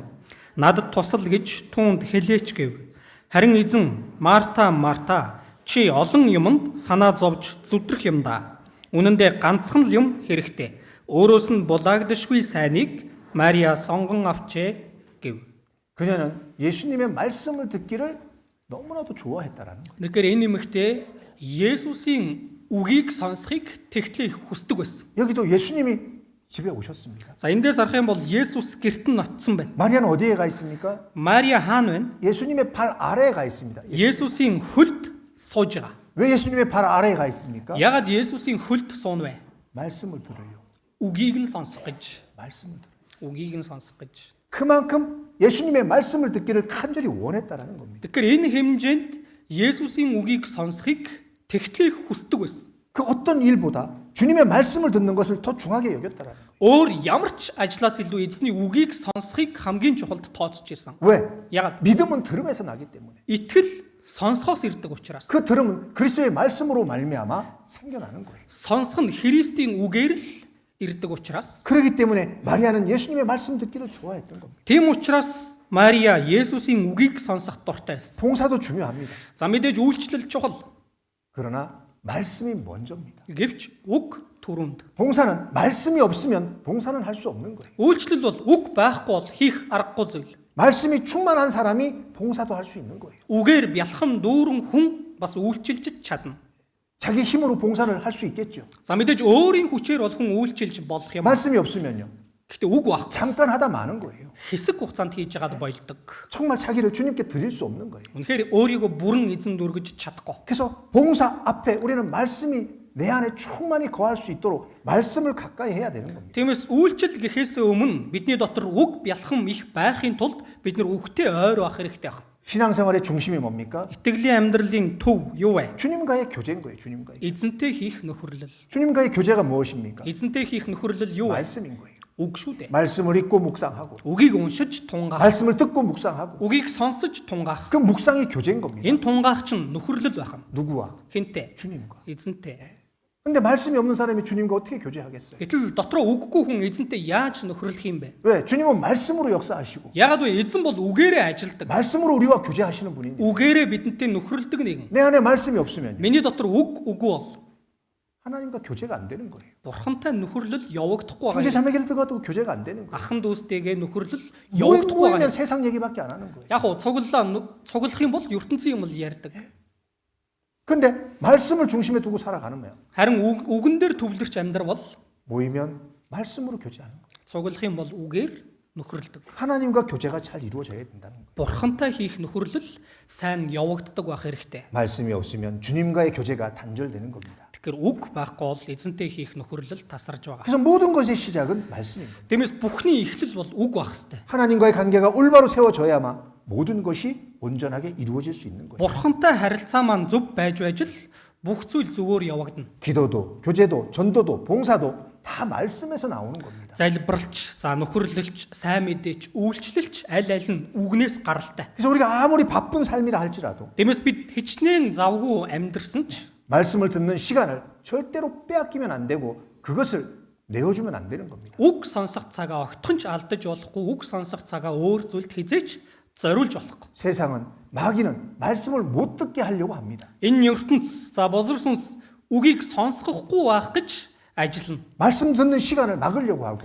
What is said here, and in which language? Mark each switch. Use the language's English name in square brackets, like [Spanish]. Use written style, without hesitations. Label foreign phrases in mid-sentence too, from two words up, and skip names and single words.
[Mongolian] Надад тусал гэж түүнд хэлээч" гэв. Харин эзэн "Марта, Марта, чи олон юмд санаа зовж зүтрэх юм да. Үнэн дээр ганцхан л юм хэрэгтэй. Өөрөөс нь булаагдашгүй сайныг Мария сонгон авчээ" гэв. [Korean] 그녀는 예수님의 말씀을 듣기를 너무나도 좋아했다라는 거예요. [Mongolian] Тэгэхээр энэ эмэгтэй Есүсийн үгийг сонсохыг тэгтлээ хүсдэг байсан. [Korean] 여기도 예수님이 집에 오셨습니다. [Mongolian] За эндээс харах юм бол Есүс гэрт нь очсон байна. [Korean] 마리아는 어디에 가 있습니까? [Mongolian] Мария хаана байна? [Korean] 예수님의 발 아래에 가 있습니다. [Mongolian] Есүсийн хөлд сууж байгаа. [Korean] 왜 예수님의 발 아래에 가 있습니까? [Mongolian] Ягаад Есүсийн хөлд суун вэ? [Korean] 말씀을 들으려. [Mongolian] Үгийг нь сонсох гэж. [Korean] 말씀을 들으려. [Mongolian] Үгийг нь сонсох гэж. [Korean] 그만큼 예수님의 말씀을 듣기를 간절히 원했다라는 겁니다. [Mongolian] Тэгэхээр энэ хэмжээнд Есүсийн үгийг сонсохыг тэгтлээ хүсдэг байсан. [Korean] 그 어떤 일보다 주님의 말씀을 듣는 것을 더 중하게 여겼다라는 거예요. [Mongolian] Өөр ямар ч ажлаас илүү эзний үгийг сонсохыг хамгийн чухалд тооцож ирсэн. [Korean] 왜? [Mongolian] Ягаад? [Korean] 믿음은 들음에서 나기 때문에. [Mongolian] Итгэл сонсохоос ирдэг учраас. [Korean] 그 들음은 그리스도의 말씀으로 말미암아 생겨나는 거예요. [Mongolian] Сонсох нь Христийн үгээр л ирдэг учраас. [Korean] 그렇기 때문에 마리아는 예수님의 말씀 듣기를 좋아했던 겁니다. [Mongolian] Тийм учраас Мария Есүсийн үгийг сонсох дуртай байсан. [Korean] 봉사도 중요합니다. [Mongolian] За мэдээж үйлчлэл чухал. [Korean] 그러나 말씀이 먼저입니다. [Mongolian] Гэвч үг түрүүнд. [Korean] 봉사는 말씀이 없으면 봉사는 할 수 없는 거예요. [Mongolian] Үйлчлэл бол үг байхгүй бол хийх аргагүй зүйл. [Korean] 말씀이 충만한 사람이 봉사도 할 수 있는 거예요. [Mongolian] Үгээр бялхан дүүрэн хүн бас үйлчилж чадна. [Korean] 자기 힘으로 봉사를 할 수 있겠죠. [Mongolian] За мэдээж өөрийн хүчээр бол хүн үйлчилж болох юм. [Korean] 말씀이 없으면요. [Mongolian] Гэхдээ үг байхгүй. [Korean] 잠깐 하다 마는 거예요. [Mongolian] Хэсэг хугацаанд хийж яагаад бойлдог. [Korean] 정말 자기를 주님께 드릴 수 없는 거예요. [Mongolian] Үнэхээр өөрийгөө бүрэн эзэн дүргэж чадахгүй. [Korean] 그래서 봉사 앞에 우리는 말씀이 내 안에 충만히 거할 수 있도록 말씀을 가까이 해야 되는 겁니다. [Mongolian] Тиймээс үйлчлэл гэхээс өмнө бидний дотор үг бялхан их байхын тулд бид нар үгтэй ойр байх хэрэгтэй байна. [Korean] 신앙생활의 중심이 뭡니까? [Mongolian] Итгэлийн амьдралын төв юу вэ? [Korean] 주님과의 교제인 거예요. 주님과의. [Mongolian] Эзэнтэй хийх нөхөрлөл. [Korean] 주님과의 교제가 무엇입니까? [Mongolian] Эзэнтэй хийх нөхөрлөл юу вэ? [Korean] 말씀인 거예요. [Mongolian] Үг шүү дээ. [Korean] 말씀을 읽고 묵상하고 [Mongolian] Үгийг уншиж тунгаах. [Korean] 말씀을 듣고 묵상하고 [Mongolian] Үгийг сонсож тунгаах. [Korean] 그 묵상이 교제인 겁니다. [Mongolian] Энэ тунгаах чинь нөхөрлөл байна. [Korean] 누구와? [Mongolian] Хинтээ? [Korean] 주님과. [Mongolian] Эзэнтэй. [Korean] 근데 말씀이 없는 사람이 주님과 어떻게 교제하겠어요? [Mongolian] Гэтэл дотроо үггүй хүн эзэнтэй яаж нөхөрлөх юм бэ? [Korean] 왜? 주님은 말씀으로 역사하시고 [Mongolian] Ягаад вэ? Эзэн бол үгээрээ ажилдаг. [Korean] 말씀으로 우리와 교제하시는 분이니 [Mongolian] Үгээрээ бидэнтэй нөхөрлөдөг нэгэн. [Korean] 내 안에 말씀이 없으면 [Mongolian] Миний дотор үг үгүй бол [Korean] 하나님과 교제가 안 되는 거예요. [Mongolian] Бурхантай нөхөрлөл явагдахгүй [Korean] 형제 [Mongolian] байгаа. [Korean] 자매끼리 들어가도 교제가 안 되는 거예요. [Mongolian] Ахан дүүстэйгээ нөхөрлөл явагдахгүй [Korean] 모이면 [Mongolian] байгаа. [Korean] 세상 얘기밖에 안 하는 거예요. [Mongolian] Яг уу цуглах юм бол ертөнцийн юм л ярьдаг. [Korean] 근데 말씀을 중심에 두고 살아가는 거예요. [Mongolian] Харин үгэн дээр төвлөрч амьдрал бол [Korean] 모이면 말씀으로 교제하는 거예요. [Mongolian] цуглах юм бол үгээр нөхөрлөдөг. [Korean] 하나님과 교제가 잘 이루어져야 된다는 거예요. [Mongolian] Бурхантай хийх нөхөрлөл сайн явагддаг байх хэрэгтэй. [Korean] 말씀이 없으면 주님과의 교제가 단절되는 겁니다. [Mongolian] Тэгэхээр үг байхгүй бол эзэнтэй хийх нөхөрлөл тасарж байгаа. [Korean] 그래서 모든 것의 시작은 말씀인 거예요. [Mongolian] Тиймээс бүхний эхлэл бол үг байх хэрэгтэй. [Korean] 하나님과의 관계가 올바로 세워져야만 모든 것이 온전하게 이루어질 수 있는 거예요. [Mongolian] Бурхантай харилцаа маань зөв байж л бүх зүйл зөвөр явагдана. [Korean] 기도도, 교제도, 전도도, 봉사도 다 말씀에서 나오는 겁니다. [Mongolian] Залбиралч, за нөхөрлөлч, сайн мэдээч, үйлчлэлч аль нь үгнээс гаралтай. [Korean] 그래서 우리가 아무리 바쁜 삶이라 할지라도 [Mongolian] Тиймээс бид хичнээн завгүй амьдрсан ч [Korean] 말씀을 듣는 시간을 절대로 빼앗기면 안 되고 그것을 내어주면 안 되는 겁니다. [Mongolian] үг сонсох цагаа огтхонч алдаж болохгүй, үг сонсох цагаа өөр зүйлд хизээч зориулж болохгүй. [Korean] 세상은 마귀는 말씀을 못 듣게 하려고 합니다. [Mongolian] Энэ ертөнц за бозор сүнс үгийг сонсохгүй байх гэж ажиллана. [Korean] 말씀 듣는 시간을 막으려고 하고